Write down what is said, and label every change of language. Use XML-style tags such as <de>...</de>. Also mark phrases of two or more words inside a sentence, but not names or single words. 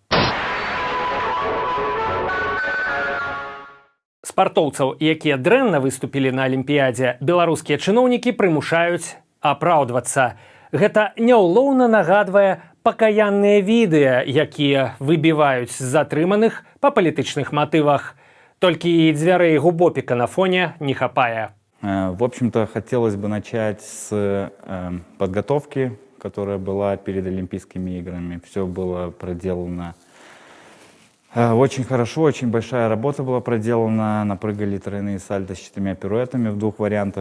<be>Спартоўцаў, якія дрэнна выступілі на алімпіядзе, беларускія чыноўнікі прымушаюць апраўдвацца. Гэта няўлоўна нагадвае пакаянныя відэа, якія выбіваюць з затрыманых па палітычных матывах. Толькі і дзвярэй губопіка на фоне не хапае.</be> <ru>В общем-то, хотелось бы начать с подготовки, которая была перед Олимпийскими играми. Все было проделано очень хорошо, очень большая работа была проделана. Напрыгали тройные сальто с 4 пируэтами в 2 вариантах.</ru>